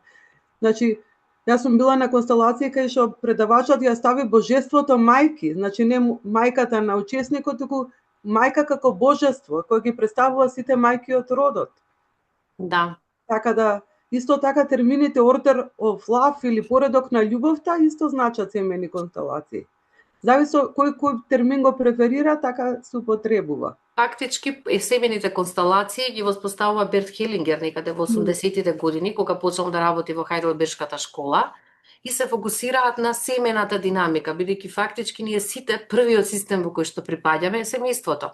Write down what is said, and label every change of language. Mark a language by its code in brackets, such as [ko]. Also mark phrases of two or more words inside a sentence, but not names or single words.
[mk] Значи, јас сум била на констелација кај што предавачот ја стави божеството мајки, значи не мајката на учесникот, туку мајка како божество, кој ги представува сите мајки од родот. Да. Така да, исто така термините [en] order of love [mk] или поредок на љубовта исто значат семејни констелации. Зависи кој термин го преферира, така се употребува. Фактички, семејните констелации ги воспоставува Берт Хелингер некаде во 80-тите години, кога почнал да работи во Хајделбергската школа и се фокусираат на семејната динамика, бидејќи фактички ние сите првиот систем во кој што припаѓаме е семејството.